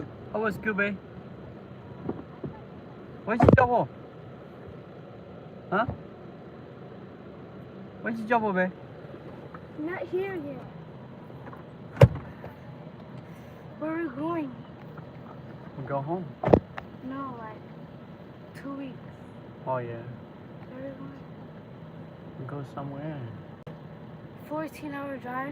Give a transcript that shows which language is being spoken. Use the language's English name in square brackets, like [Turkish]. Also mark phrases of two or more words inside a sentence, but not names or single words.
[English] Oh, what's good, babe? Gher Nyiao Po? Huh? Gher Nyiao Po, babe? Not here yet. Where are we going? We'll go home. No, like 2 weeks. Oh, yeah. Where are we going? We'll go somewhere. 14-hour drive?